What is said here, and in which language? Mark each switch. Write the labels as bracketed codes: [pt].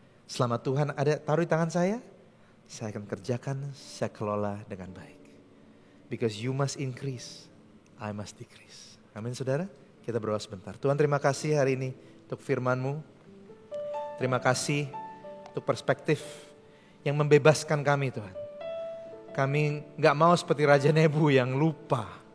[id] Selama Tuhan ada taruh di tangan saya akan kerjakan, saya kelola dengan baik. [en] Because you must increase, I must decrease. [id] Amin saudara, kita berdoa sebentar. Tuhan terima kasih hari ini untuk firman-Mu. Terima kasih untuk perspektif yang membebaskan kami Tuhan. Kami gak mau seperti Raja Nebu yang lupa.